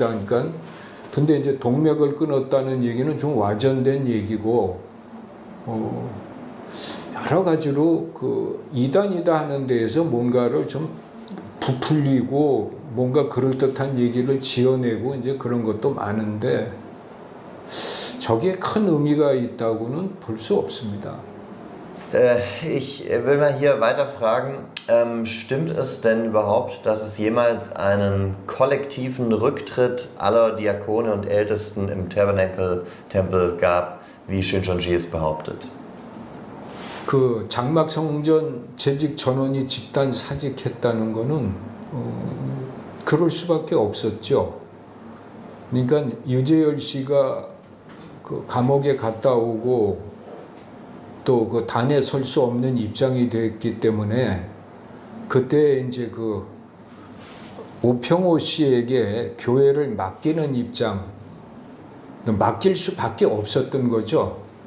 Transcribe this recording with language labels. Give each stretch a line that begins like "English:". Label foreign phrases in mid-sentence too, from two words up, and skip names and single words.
Korean: 그러니까 근데 이제 동맥을 끊었다는 얘기는 좀 와전된 얘기고, 여러 가지로 그 이단이다 하는 데에서 뭔가를 좀 부풀리고 뭔가 그럴듯한 얘기를 지어내고 이제 그런 것도 많은데, 저기에 큰 의미가 있다고는 볼 수 없습니다.
German: Ich will mal hier weiter fragen, stimmt es denn überhaupt, dass es jemals einen kollektiven Rücktritt aller Diakone und Ältesten im Tabernacle-Tempel gab, wie Shincheonji es behauptet?
Korean: 그 장막성전 재직 전원이 집단 사직했다는 거는 그럴 수밖에 없었죠. 그러니까 유재열 씨가 그 감옥에 갔다 오고 또 그 단에 설 수 없는 입장이 됐기 때문에 그때 이제 그 오평호 씨에게 교회를 맡기는 입장, 맡길 수밖에 없었던 거죠.